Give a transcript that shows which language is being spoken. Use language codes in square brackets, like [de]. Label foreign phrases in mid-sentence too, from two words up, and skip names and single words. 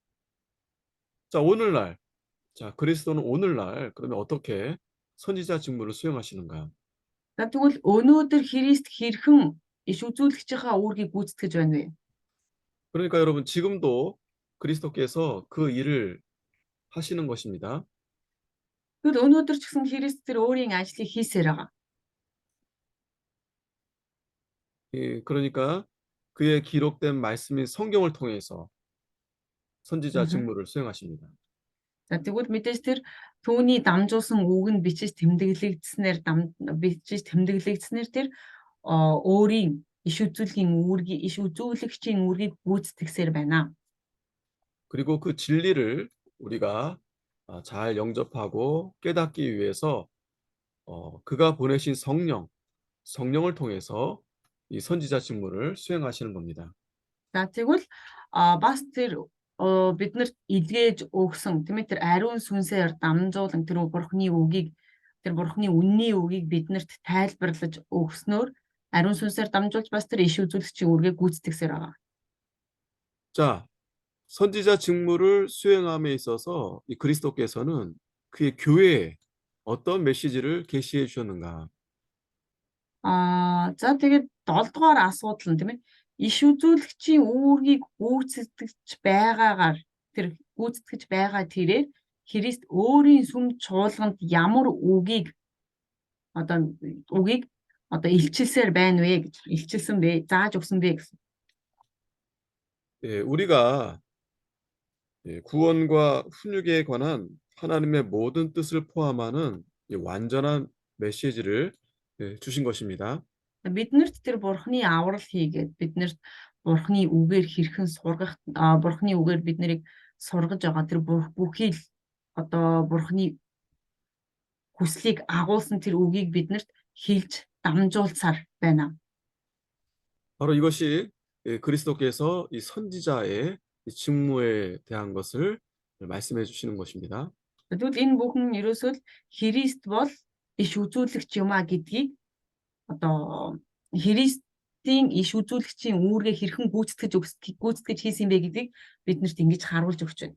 [ko] 자, 그리스도는 오늘날 그러면 어떻게 선지자 직무를 수행하시는가? [mn] За тэгвэл өнөөдөр Христ хэрхэн иш үзүүлэгчийнхаа үүргийг гүйцэтгэж байна вэ? [ko] 그러니까 여러분 지금도 그리스도께서 그 일을 하시는 것입니다. [mn] Тэгвэл өнөөдөр ч гэсэн Христ тэр өөрийн ажлыг хийсээр байгаа. [ko] 예, 그러니까 그의 기록된 말씀인 성경을 통해서 선지자 직무를 수행하십니다. [mn] За тэгвэл мэдээж тэр түүний дамжуулсан үг нь бичиж тэмдэглэгдснээр тэр өөрийн иш үзүүлэгчийн үүргийг гүйцэтгсээр байна. [ko] 그리고 그 진리를 우리가 잘 영접하고 깨닫기 위해서 그가 보내신 성령을 통해서 이 선지자 직무를 수행하시는 겁니다. [mn] За тэгвэл бас тэр биднэрт илгээж өгсөн тийм ээ тэр ариун сүнсээр дамжуулан тэр бурхны үнний үгийг биднэрт тайлбарлаж өгснөөр ариун сүнсээр дамжуулж бас тэр иш үзүүлэгчийн үүргээ гүйцэтгсээр байгаа. [ko] 자, 선지자 직무를 수행함에 있어서 이 그리스도께서는 그의 교회에 어떤 메시지를 계시해 주셨는가? [mn] За тэгээд 7 дугаар асуудал нь тийм ээ иш үзүүлэгчийн үүргийг гүйцэтгэж байгаа тэрээр Христ өөрийн сүм чуулганд ямар үгийг илчилсээр байна вэ гэж илчилсэн бэ зааж өгсөн бэ гэсэн. [ko] 예, 우리가 구원과 훈육에 관한 하나님의 모든 뜻을 포함하는 완전한 메시지를 주신 것입니다. [mn] Биднэрт тэр бурхны аврал хийгээд биднэрт бурхны үгээр хэрхэн сургах бурхны үгээр биднийг сургаж байгаа тэр бүхий л бурхны хүслийг агуулсан тэр үгийг биднэрт хэлж дамжуулсаар байна. [ko] 바로 이것이 그리스도께서 이 선지자의 이 직무에 대한 것을 말씀해 주시는 것입니다. [mn] Тэгвэл энэ бүхэн ерөөсөө л Христ бол иш үзүүлэгч юм а гэдгийг одоо Христийн иш үзүүлэгчийн үүргээ хэрхэн гүйцэтгэж хийсэн бэ гэдгийг биднэрт ингэж харуулж өгч байна.